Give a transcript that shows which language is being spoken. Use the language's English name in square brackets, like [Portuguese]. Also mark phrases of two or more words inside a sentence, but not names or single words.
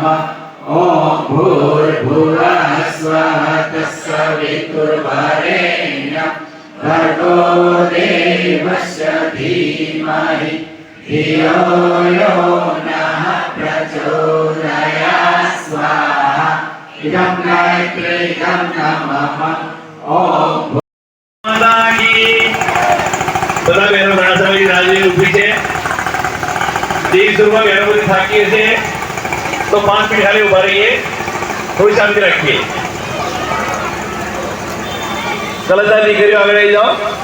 [Sanskrit] ॐ भूर्भुवः स्वः तत्सवितुर्वरेण्यं भर्गो देवस्य धीमहि धियो यो नः प्रचोदयात्. स्वाहा इदं गायत्री इदं नमः. ॐ [Gujarati] બધા બહેનો ઘણા સમયથી રાજી ઊભી છે. દેવી સ્વરૂપમાં બહેનો બધી થાકીએ છીએ તો 5 મિનિટ ખાલી ઉભા રહીએ, થોડી શાંતિ રાખીએ. કલરદાર દીકરીઓ આગળ આવી જાઓ.